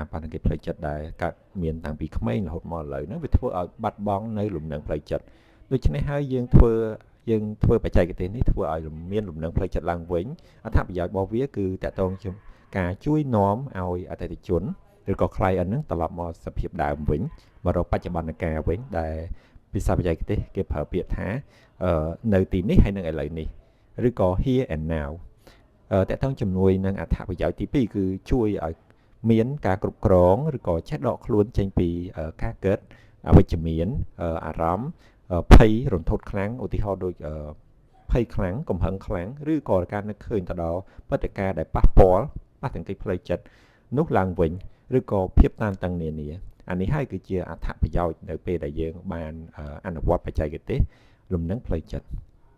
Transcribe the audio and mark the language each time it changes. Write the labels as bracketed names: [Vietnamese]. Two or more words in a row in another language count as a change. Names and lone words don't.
[Khmer] ប៉ះទង្គិចផ្លូវចិត្តដែលកើតមានតាំងពីក្មេងរហូតមកឥឡូវហ្នឹងវាធ្វើឲ្យបាត់បង់នៅលំនឹងផ្លូវចិត្តដូច្នេះហើយយើងធ្វើបច្ចេកទេសនេះធ្វើឲ្យមានលំនឹងផ្លូវចិត្តឡើងវិញអត្ថប្រ យោជន៍របស់វាគឺតកតងជាមួយការជួយនាំឲ្យអតិថិជនឬក៏ client ហ្នឹងត្រឡប់មកសភាពដើមវិញមករកបច្ចុប្បន្នកាលវិញដែលភា សាបច្ចេកទេសគេប្រើពាក្យថានៅទីនេះហើយនឹងឥឡូវនេះឬក៏ [English] here and now [Khmer] តកតងជំនួយនឹង អត្ថប្រយោជន៍ទី2គឺជួយឲ្យមានការគ្រប់គ្រងឬក៏ចេះដកខ្លួនចេញពីការកើតអវិជ្ជមានអារម្មណ៍ភ័យរន្ធត់ខ្លាំងឧទាហរណ៍ដូចភ័យខ្លាំងកំហឹងខ្លាំងឬក៏ការនឹកឃើញទៅដល់ព្រឹត្តិការណ៍ដែលប៉ះទង្គិចផ្លូវចិត្តនោះឡើងវិញឬក៏ភាពតានតឹងនានាអានេះហើយគឺជាអត្ថប្រយោជន៍នៅពេលដែលយើងបានអនុវត្តបច្ចេកទេសលំនឹងផ្លូវចិត្ត